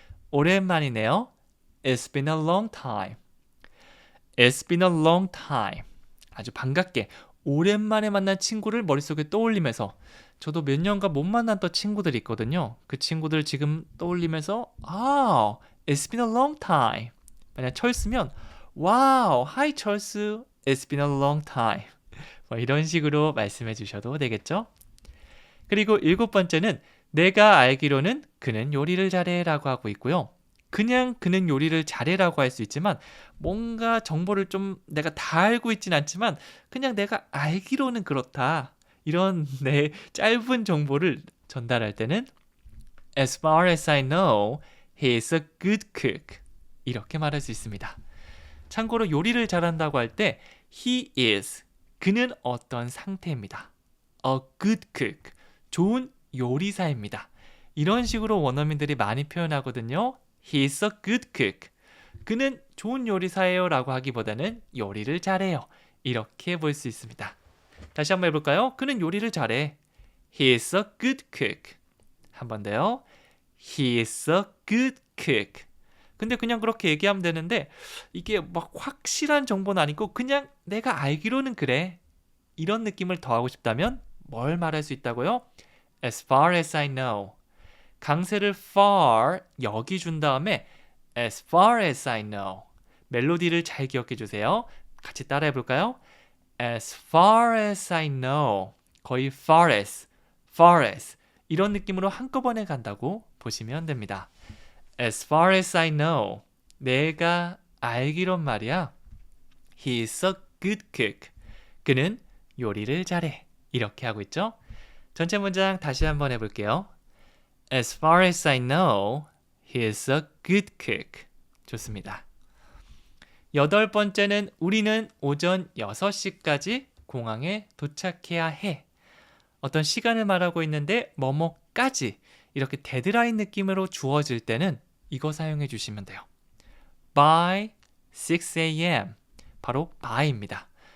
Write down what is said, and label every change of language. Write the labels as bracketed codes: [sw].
[ko] 오랜만이네요. [en] It's been a long time. It's been a long time. [ko] 아주 반갑게 오랜만에 만난 친구를 머릿속에 떠올리면서 저도 몇 년간 못 만났던 친구들이 있거든요. 그 친구들 지금 떠올리면서 [en] It's been a long time. [ko] 만약 철수면 [en] Wow, hi 철수, it's been a long time. [ko] 뭐 이런 식으로 말씀해 주셔도 되겠죠? 그리고 7번째는 내가 알기로는 그는 요리를 잘해라고 하고 있고요. 그냥 그는 요리를 잘해라고 할 수 있지만 뭔가 정보를 좀 내가 다 알고 있진 않지만 그냥 내가 알기로는 그렇다. 이런 내 짧은 정보를 전달할 때는 [en] As far as I know, he is a good cook. [ko] 이렇게 말할 수 있습니다. 참고로 요리를 잘한다고 할 때 [en] he is, [ko] 그는 어떤 상태입니다. [en] A good cook, [ko] 좋은 요리사입니다. 이런 식으로 원어민들이 많이 표현하거든요. [en] He is a good cook. [ko] 그는 좋은 요리사예요 라고 하기보다는 요리를 잘해요. 이렇게 볼 수 있습니다. 다시 한번 해볼까요? 그는 요리를 잘해. [en] He is a good cook. [ko] 한 번 더요. [en] He is a good cook. [ko] 근데 그냥 그렇게 얘기하면 되는데 이게 막 확실한 정보는 아니고 그냥 내가 알기로는 그래. 이런 느낌을 더하고 싶다면 뭘 말할 수 있다고요? [en] As far as I know. [ko] 강세를 [en] far [ko] 여기 준 다음에 [en] as far as I know. [ko] 멜로디를 잘 기억해 주세요. 같이 따라해 볼까요? [en] As far as I know. [ko] 거의 far as 이런 느낌으로 한꺼번에 간다고 보시면 됩니다. [en] As far as I know. [ko] 내가 알기론 말이야. [en] He is a good cook. [ko] 그는 요리를 잘해. 이렇게 하고 있죠? 전체 문장 다시 한번 해볼게요. [en] As far as I know, he is a good cook. [ko] 좋습니다. 8번째는 우리는 오전 6시까지 공항에 도착해야 해. 어떤 시간을 말하고 있는데 뭐뭐까지 이렇게 데드라인 느낌으로 주어질 때는 이거 사용해 주시면 돼요. [en] By 6 a.m. [ko] 바로 by입니다.